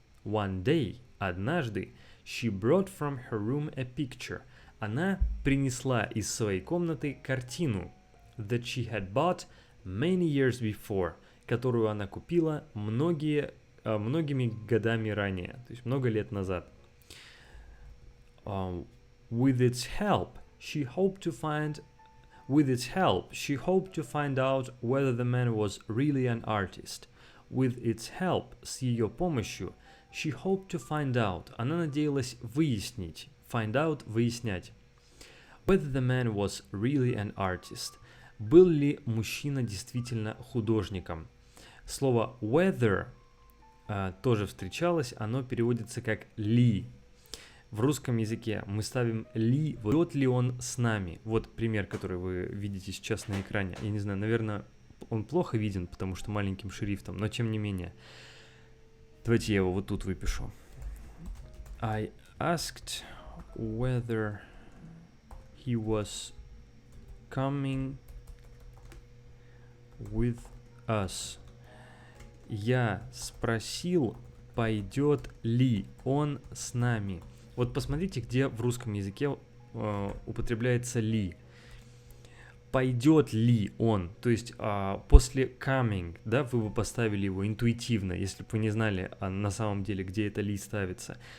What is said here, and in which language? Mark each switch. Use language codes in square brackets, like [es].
[en] One day, однажды, she brought from her room a picture. [ru] Она принесла из своей комнаты картину [en] that she had bought many years before, [ru] которую она купила многими годами ранее, то есть много лет назад. [en] With its help, she hoped to find out whether the man was really an artist. With its help, [ru] с ее помощью, [en] she hoped to find out, [ru] она надеялась выяснить, [en] find out, выяснять, whether the man was really an artist, [ru] был ли мужчина действительно художником. Слово whether тоже встречалось, оно переводится как ли. В русском языке мы ставим ли, идет ли он с нами. Вот пример, который вы видите сейчас на экране. Я не знаю, наверное, он плохо виден, потому что маленьким шрифтом, но тем не менее. Давайте я его вот тут выпишу. [en] I asked whether he was coming with us. [ru] Я спросил, пойдет ли он с нами. Вот посмотрите, где в русском языке употребляется ли. Пойдет ли он? То есть после coming, да, вы бы поставили его интуитивно, если бы вы не знали на самом деле, где это ли ставится.